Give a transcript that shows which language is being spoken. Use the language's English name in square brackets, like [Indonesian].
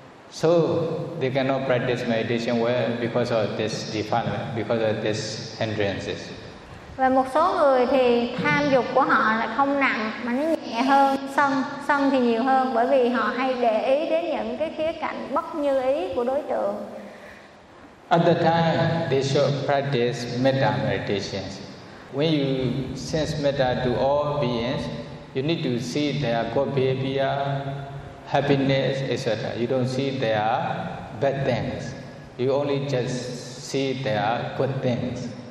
[English] So they cannot practice meditation well because of this defilement, because of this hindrances. [Vietnamese] Và một số người thì tham dục của họ là không nặng mà nó nhẹ hơn sân, sân thì nhiều hơn, bởi vì họ hay để ý đến những cái khía cạnh bất như ý của đối tượng. [English] At the time, they should practice metta meditation. When you sense metta to all beings, you need to see their good behavior, happiness, etc. You don't see their bad things. You only just see their good things.